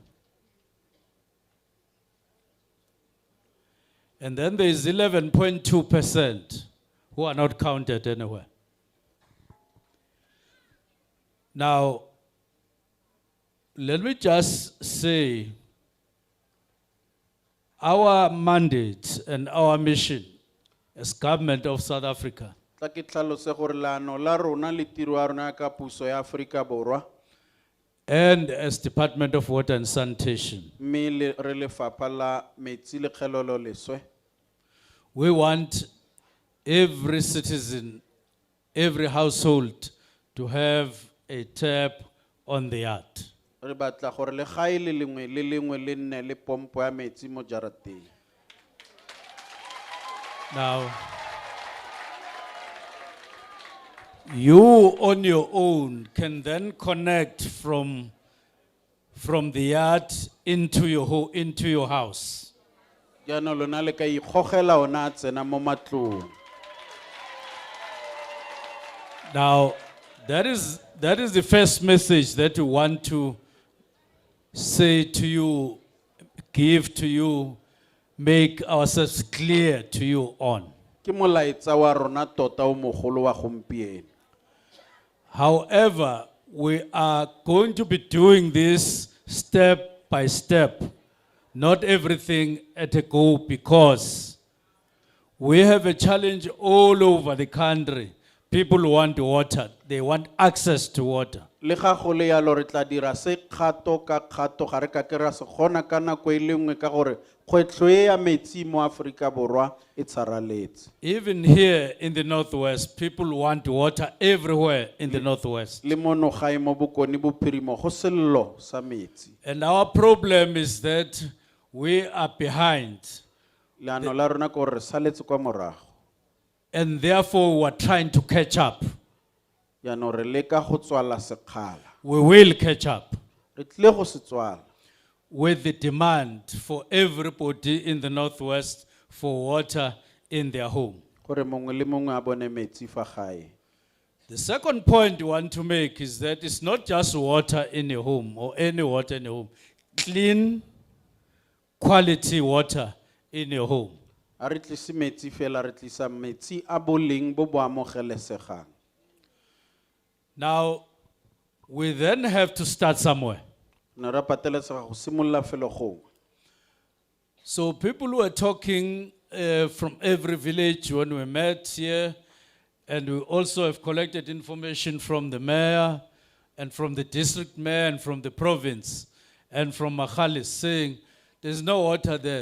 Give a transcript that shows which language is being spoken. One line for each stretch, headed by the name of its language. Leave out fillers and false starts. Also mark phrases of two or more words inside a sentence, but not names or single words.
English: And then there is 11.2% who are not counted anywhere. Now, let me just say, our mandate and our mission as government of South Africa
Tswana: tla ke tlhalose gore leano la rona le tiro ya rona ka puso ya Afrika Borwa
English: and as Department of Water and Sanitation,
Tswana: mme re lefapha la metsi le kgelolo leswe
English: we want every citizen, every household to have a tap on the yard.
Tswana: re batla gore le gae le lengwe le nne le pompo ya metsi mo jarateng.
English: Now, you on your own can then connect from the yard into your house.
Tswana: Jaanong lona le ka ikgogela ona a tsena mo matlong.
English: Now, that is the first message that we want to say to you, give to you, make ourselves clear to you on.
Tswana: Ke molaetsa wa rona tota o mogolo wa gompieno.
English: However, we are going to be doing this step by step, not everything at a go, because we have a challenge all over the country. People want water, they want access to water.
Tswana: Le ga go le yalo re tla dira se kgato ka kgato ga re ka ke ra se gona ka nako e le nngwe ka gore kgwetlho e ya metsi mo Afrika Borwa e tsharaletse.
English: Even here in the Northwest, people want water everywhere in the Northwest.
Tswana: Le mo nogae mo bokone bophirimo go sello sa metsi.
English: And our problem is that we are behind.
Tswana: Leano la rona ke gore re saletse kwa morago.
English: And therefore, we are trying to catch up.
Tswana: Jaanong re leka go tswala sekgala.
English: We will catch up
Tswana: Re tlile go se tswala
English: with the demand for everybody in the Northwest for water in their home.
Tswana: gore mongwe le mongwe a bone metsi fa gae.
English: The second point we want to make is that it's not just water in your home or any water in your home. Clean, quality water in your home.
Tswana: A re tlise metsi fela re tlisa metsi a boleng bo bo amogelesegang.
English: Now, we then have to start somewhere.
Tswana: Ne ra pateletsega go simolola felo gongwe.
English: So people were talking from every village when we met here, and we also have collected information from the mayor and from the district mayor and from the province and from Makhalis saying there's no water there.